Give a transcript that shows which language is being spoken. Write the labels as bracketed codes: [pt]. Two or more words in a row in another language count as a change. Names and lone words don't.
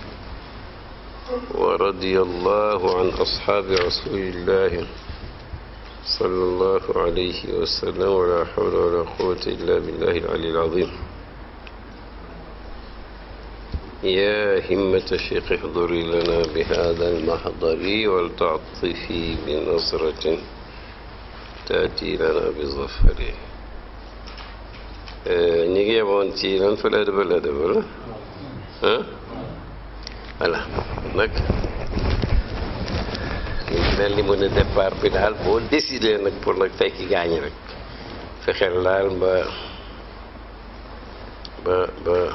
[ar] ورضي الله عن أصحاب رسول الله صلى الله عليه وسلم ولا حول ولا قوة إلا بالله العلي العظيم يا همة الشيخ احضري لنا بهذا المحضر ولتعطفي بنصرة تأتي لنا بظفر [wo] ñu ngi yemoon ci lan fa la dëbal ah voilà nag mel ni mu ne départ bi daal boo décidé nag pour nag fekki gaañ rek fexeel daal ba